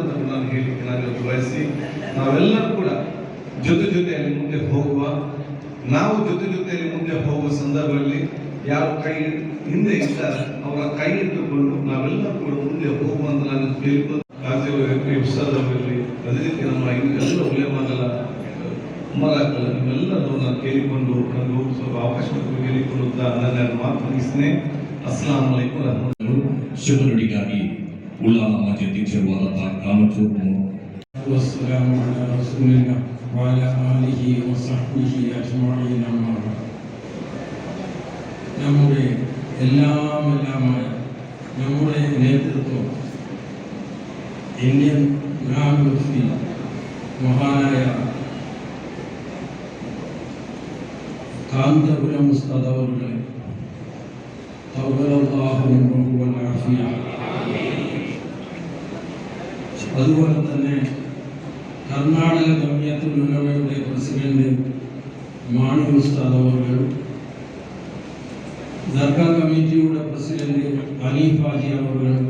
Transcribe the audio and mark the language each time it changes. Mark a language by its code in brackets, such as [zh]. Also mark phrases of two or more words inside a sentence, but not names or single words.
[kn] ಅಂತ ನಾನು ಹೇಳಿಕ್ಕೆ ನಾನು ಇವತ್ತು ಬಯಸಿ ನಾವೆಲ್ಲರೂ ಕೂಡ ಜೊತೆಯಲ್ಲಿ ಮುಂದೆ ಹೋಗುವ, ನಾವು ಜೊತೆಯಲ್ಲಿ ಮುಂದೆ ಹೋಗುವ ಸಂದರ್ಭದಲ್ಲಿ ಯಾರು ಕೈ ಹಿಂದೆ ಇದ್ದಾರೆ ಅವರ ಕೈ ಇಟ್ಟುಕೊಂಡು ನಾವೆಲ್ಲರೂ ಕೂಡ ಮುಂದೆ ಹೋಗುವಂತ ನಾನು ಕೇಳಿಕೊಂಡು ಉತ್ಸಾಹದಲ್ಲಿ ಅದೇ ರೀತಿ ನಮ್ಮ ಎಲ್ಲ ಉಲ್ಲೇಖಗಳ ಉಮರಾಕಲ್ಲ ನಿಮ್ಮೆಲ್ಲರೂ ನಾನು ಕೇಳಿಕೊಂಡು ನನಗೂ ಸ್ವಲ್ಪ ಅವಕಾಶ ಕೇಳಿಕೊಂಡು ನನ್ನ ಮಾತು ಮುಗಿಸ್ತೇನೆ. [ar] السلام عليكم رحمة الله. [kn] ಶುಭ ನುಡಿಗಾಗಿ ಉಳ್ಳಾಲ ಮಾಜಿ ಅಧ್ಯಕ್ಷರಾದ ಕಾಮಚೂರು [ar] والسلام على رسول الله وعلى آله وصحبه أجمعين. [ml] നമ്മുടെ എല്ലാമായ നമ്മുടെ നേതൃത്വം ഇന്ത്യൻ ഗ്രാൻഡ് മുഫ്തി മഹാനായ കാന്തപുരം ഉസ്താദ് അവരുടെ അതുപോലെ തന്നെ കർണാടക ജമിയത്തുൽ ഉലമയുടെ പ്രസിഡന്റ് മാണി ഉസ്താദ് അവർ, ദർഗാ കമ്മിറ്റിയുടെ പ്രസിഡന്റ് അനീഫ് ഹാജി അവർ,